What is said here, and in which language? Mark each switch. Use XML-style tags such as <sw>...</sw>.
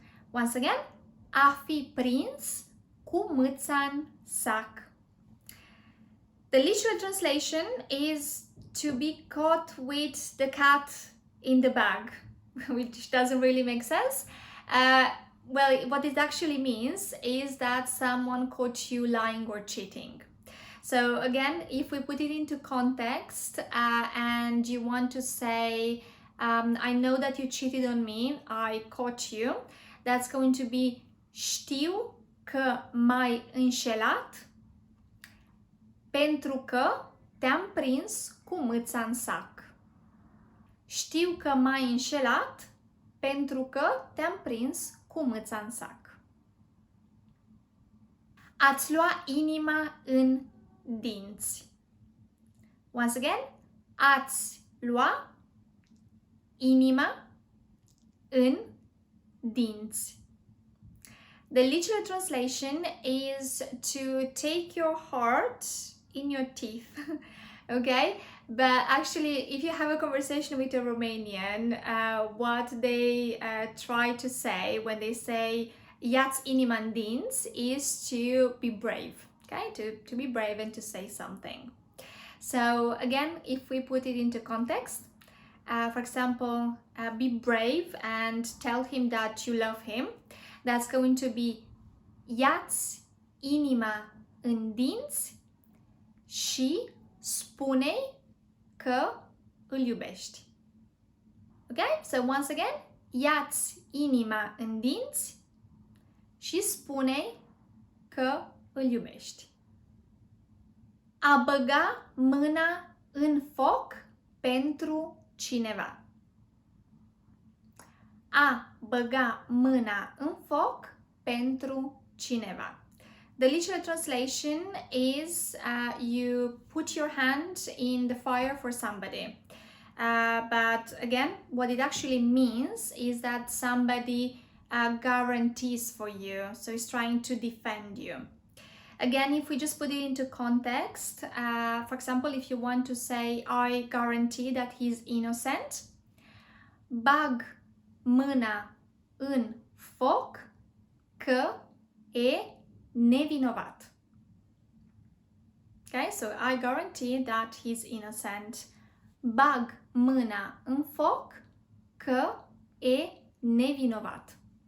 <en>Once again,</en> <ro>a fi prins cu mâța în sac.</ro> <en>The literal translation is to be caught with the cat in the bag, which doesn't really make sense. Well, what it actually means is that someone caught you lying or cheating. So again, if we put it into context and you want to say, I know that you cheated on me, I caught you, that's going to be</en> <ro>știu că m-ai înșelat pentru că te-am prins cu mâța în sac. Știu că m-ai înșelat pentru că te-am prins cu mâța în sac. Ați lua inima în dinți.</ro> <en>Once again,</en> <ro>ați lua inima în dinți.</ro> <en>The literal translation is to take your heart in your teeth. Okay? But actually, if you have a conversation with a Romanian, what they try to say when they say</en> <ro>ia-ți inima în dinți</ro> <en>is to be brave. Okay, to be brave and to say something. So again, if we put it into context, for example, be brave and tell him that you love him. That's going to be</en> <ro>ia-ți inima în dinți și spune-i că îl iubești.</ro> <en>Okay, so once again,</en> <ro>ia-ți inima în dinți și spune-i că îl iubești. A băga mâna în foc pentru cineva. A băga mâna în foc pentru cineva.</ro> <en>The literal translation is you put your hand in the fire for somebody. But again, what it actually means is that somebody guarantees for you, so he's trying to defend you. Again, if we just put it into context, for example, if you want to say, I guarantee that he's innocent,</en> <ro>bag mâna în foc că e nevinovat.</ro> <en>Okay, so I guarantee that he's innocent.</en> <ro>Bag mâna în foc că e nevinovat.</ro>